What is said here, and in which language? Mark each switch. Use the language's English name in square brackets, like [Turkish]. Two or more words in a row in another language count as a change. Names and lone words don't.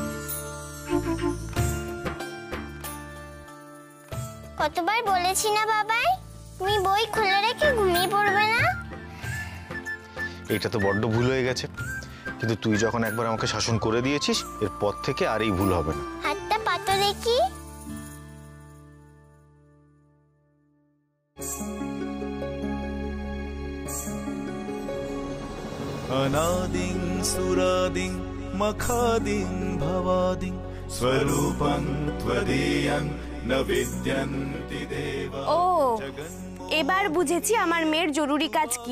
[Bangla] কতবার বলেছি না বাবাই, তুমি বই খুলে রেখে ঘুমিয়ে পড়বে না। এটা তো বড্ড ভুল হয়ে গেছে, কিন্তু তুই যখন একবার আমাকে শাসন করে দিয়েছিস, এরপর থেকে আর এই ভুল হবে না। হাতটা পাতো দেখি। [Sanskrit] अनादिं सुरादिं मखादिं भवादिं स्वरूपं त्वदीयं न विद्यन्ति देवा। [Bangla] ও, এবার বুঝেছি আমার মেয়ের জরুরি কাজ কি।